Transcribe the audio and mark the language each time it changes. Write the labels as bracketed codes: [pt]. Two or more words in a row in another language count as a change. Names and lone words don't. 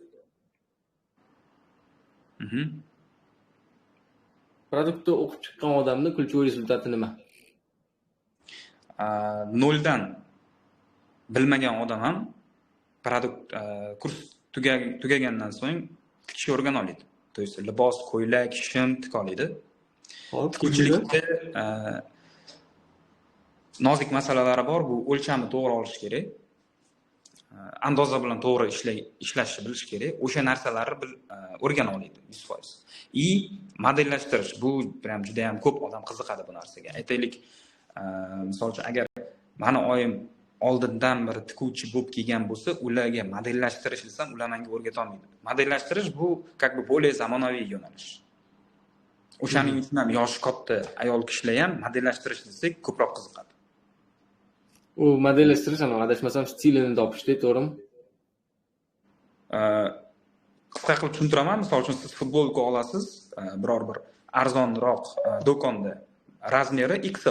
[uz] Produktni o'qib chiqqan odamning [ru] ключевой результati [uz] nima? 0 dan bilmagan odam ham produkt kurs tugagandan so'ng tikishni o'rgana oladi. [ru] То есть [uz] libos, ko'ylak, shim tika oladi. Tikuvchilikda nozik masalalari bor, bu o'lchamni to'g'ri olish kerak. Andoza bilan to'g'ri ishlashni bilish kerak. O'sha narsalarni o'rgana oladi 100%. Modellashtirish, bu ham juda ham ko'p odam qiziqadi bu narsaga. Aytaylik, misol uchun agar mani oyim oldindan bir tikuvchi bo'lib kelgan bo'lsa, ularga modellashtirish desam, ular menga o'rgata olmaydi. Modellashtirish bu [ru] как бы более [uz] zamonaviy yo'nalish. O'shaning uchun ham yoshi katta ayol kishilar ham modellashtirish desak ko'proq qiziqadi. U modellashtirish, adashmasam, stilini topishda, to'g'rimi? Qisqa qilib tushuntiraman. Misol uchun siz futbolka olasiz, biror bir arzonroq do'konda, razmeri XL.